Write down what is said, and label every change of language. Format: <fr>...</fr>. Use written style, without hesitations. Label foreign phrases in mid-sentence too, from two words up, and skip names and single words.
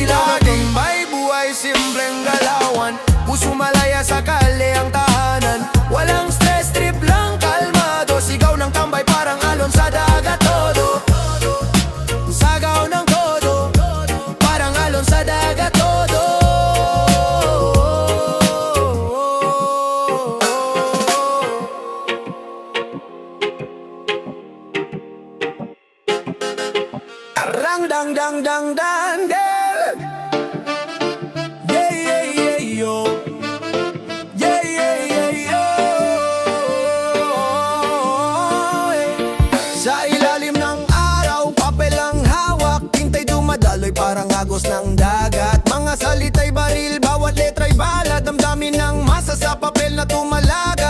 <tl>Sila tambay, buhay simpleng galawan, puso malaya sa kalye ang tahanan. Walang stress, trip lang, kalmado, sigaw ng tambay parang alon sa dagat todo. Sagaw ng todo, parang alon sa dagat todo. Rang dang dang dang dang dang.</tl> <en>Yeah yeah yeah yo. Yeah yeah yeah yo.</en> <tl>Sa ilalim ng araw, papel ang hawak, tintay dumadaloy parang agos ng dagat. Mga salita'y baril, bawat letra'y bala, damdamin ng masa sa papel na tumalaga.</tl>